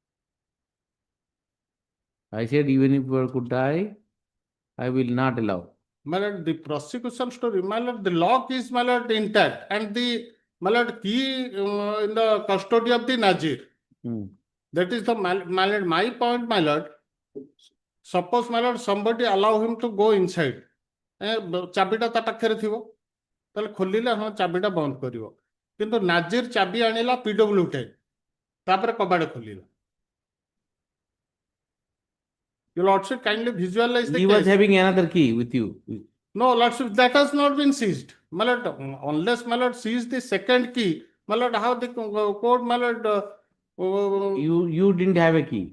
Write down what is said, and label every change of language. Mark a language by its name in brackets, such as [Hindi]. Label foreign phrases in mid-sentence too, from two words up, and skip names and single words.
[English] I said, even if I could die, I will not allow. my lord, the prosecution story, my lord, the lock is, my lord, intact, and the, my lord, key in the custody of the Nazir. That is the, my lord, my point, my lord. Suppose, my lord, somebody allow him to go inside. [Odia] ଚାବିଟା ତା ପାଖରେ ଥିବ, ତାହେଲେ ଖୋଲିଲେ ହଁ ଚାବିଟା ବନ୍ଦ କରିବ, କିନ୍ତୁ ନାଜିର ଚାବି ଆଣିଲା PW10, ତାପରେ କବାଟ ଖୋଲିଲା. [English] Your lordship, kindly visualize the He case. was having another key with you. No, lordship, that has not been seized. My lord, unless my lord seized the second key, my lord, how the court, my lord, You didn't have a key.